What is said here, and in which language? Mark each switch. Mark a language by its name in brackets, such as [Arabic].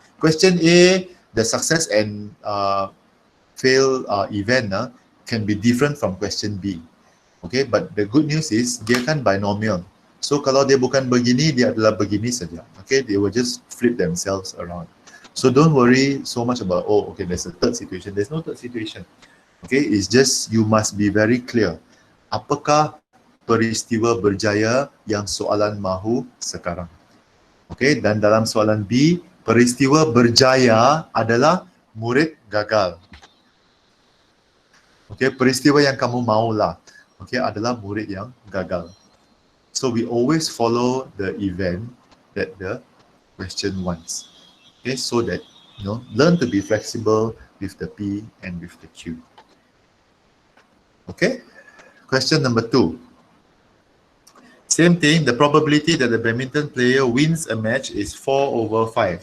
[English] Question A, the success and fail event can be different from question B. Okay, but the good news is [Malay] dia kan [English] binomial. [Malay] So kalau dia bukan begini, dia adalah begini saja. [English] Okay, they will just flip themselves around. So don't worry so much about, oh, okay, there's a third situation. There's no third situation. Okay, it's just you must be very clear. [Malay] Apakah peristiwa berjaya yang soalan mahu sekarang? Okay, dan dalam soalan B, peristiwa berjaya adalah murid gagal. Okay, peristiwa yang kamu maulah, okay, adalah murid yang gagal. [English] So we always follow the event that the question wants. Okay, so that, learn to be flexible with the P and with the Q. Okay, question number 2. Same thing, the probability that the badminton player wins a match is 4/5.